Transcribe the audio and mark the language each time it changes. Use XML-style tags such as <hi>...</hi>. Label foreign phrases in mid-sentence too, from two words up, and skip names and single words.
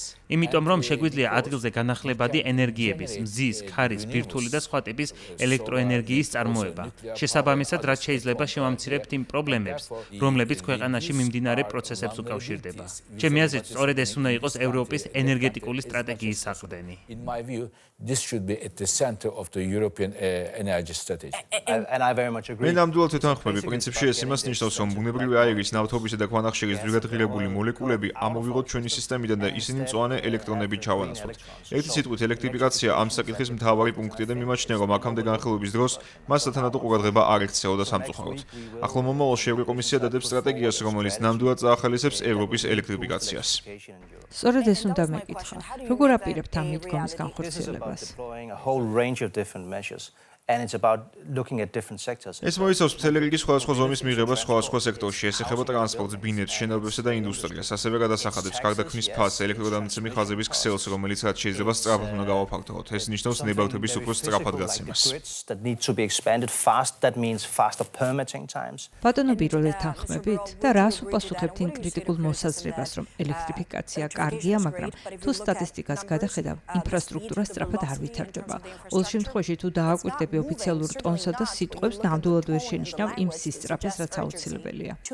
<ka>იმიტომ რომ შეგვიძლია ადგილზე განახლებადი ენერგიების, მზის, ქარის, ბირთვული და სხვა ტიპის ელექტროენერგიის წარმოება. შესაბამისად, რაც შეიძლება შევამცირებთ იმ პრობლემებს, რომლებიც ქვეყანაში მიმდინარე პროცესებს უკავშირდება. ჩემი აზრით, სწორედ ეს უნდა იყოს ევროპის ენერგეტიკული სტრატეგიის საყრდენი.</ka> <en>This should be at the center of the European energy strategy. And I very much agree.</en> <ka>მე ნამდვილად ვეთანხმები, პრინციპში ეს იმას ნიშნავს, რომ ბუნებრივი აირის, ნავთობისა და ქვანახშირის ძვირად ღირებული მოლეკულები ამოვიღოთ ჩვენი სისტემიდან და ისინი მწვანე ელექტრონებით ჩავანაცვლოთ. ერთი სიტყვით, ელექტრიფიკაცია ამ საკითხის მთავარი პუნქტია და მიმაჩნია, რომ აქამდე განხილვის დროს მას სათანადო ყურადღება არ ექცეოდა სამწუხაროდ. ახლო მომავალში ევროკომისია დადებს სტრატეგიას, რომელიც ნამდვილად წაახალისებს ევროპის ელექტრიფიკაციას. სწორედ ეს უნდა მეკითხა. როგორ აპირებთ ამ მიდგომის განხორციელებას?</ka> <en>Deploying a whole range of different measures. And it's about looking at different sectors.</en> <ka>ეს მოიცავს მთელი რიგი სხვადასხვა ზომის მიღება სხვადასხვა სექტორში, ეს ეხება ტრანსპორტს, ბინებს, შენობებსა და ინდუსტრიას, ასევე გადასახადებს, გარდაქმნის ფასს, ელექტროდამცემი ხაზების ქსელს, რომელიც რაც შეიძლება სწრაფად უნდა გავაფართოვოთ. ეს ნიშნავს ნებართვების უფრო სწრაფად გაცემას.</ka> <en>That need to be expanded fast, that means faster permitting times.</en> <ka>ბატონო პირველ ეთანხმებით და რას უპასუხებთ იმ კრიტიკულ მოსაზრებას, რომ ელექტრიფიკაცია კარგია, მაგრამ თუ სტატისტიკას გადახედავ, ინფრასტრუქტურა სწრაფად არ ვითარდება. ყოველ შემთხვევაში თუ დააკვირდები ოფიციალურ ტონსა და სიტყვებს ნამდვილად ვერ შენიშნავ იმ სისწრაფეს, რაც აუცილებელია.</ka>